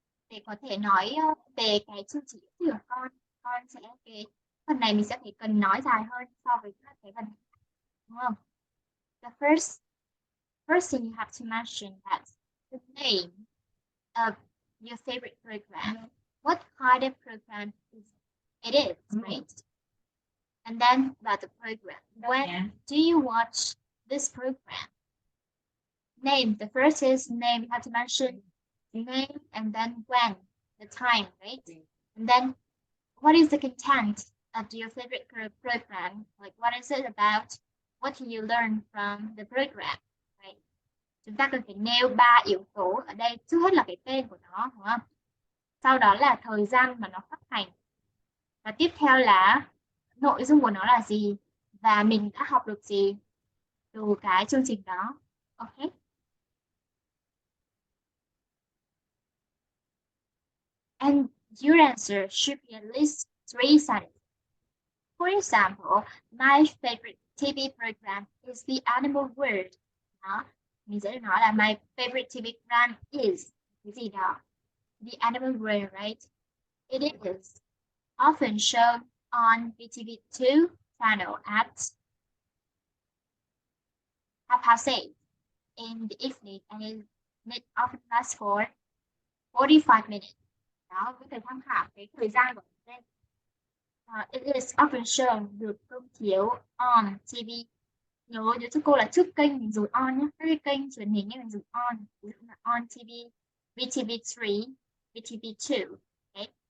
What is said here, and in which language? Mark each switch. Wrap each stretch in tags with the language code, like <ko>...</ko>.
<vi>Để có thể nói về cái chương trình của con sẽ cái phần này mình sẽ phải cần nói dài hơn so với các cái phần, đúng không?</vi> <en>The first thing you have to mention that the name of your favorite program. What kind of program it is, right? And then about the program. When do you watch this program? Name. The first is name. You have to mention name and then when, the time, right? And then what is the content of your favorite program? Like what is it about? What can you learn from the program? Right?</en> <vi>Chúng ta cần phải nêu 3 yếu tố ở đây. Trước hết là cái tên của nó, đúng không? Sau đó là thời gian mà nó phát hành. Và tiếp theo là nội dung của nó là gì và mình đã học được gì từ cái chương trình đó. Ok.</vi> <en>And your answer should be at least 3 sentences. For example, my favorite TV program is The Animal World.</en> <vi>Đó. Mình sẽ nói là</vi> <en>my favorite TV program is</en> <vi>cái gì đó.</vi> <en>The Animal World, right? It is often shown on PK2305008 channel at 8:30 in the evening and it often lasts for 45 minutes.</en> <vi>Đó, có thể tham khảo cái thời gian của mình.</vi> <en>It is often shown</en> <vi>được công chiếu on TV. Nhớ cho cô là trước kênh mình dùng on nhé. Các cái kênh truyền hình mình dùng on. Ví dụ là on TV, VTV3, VTV2. Okay.</vi>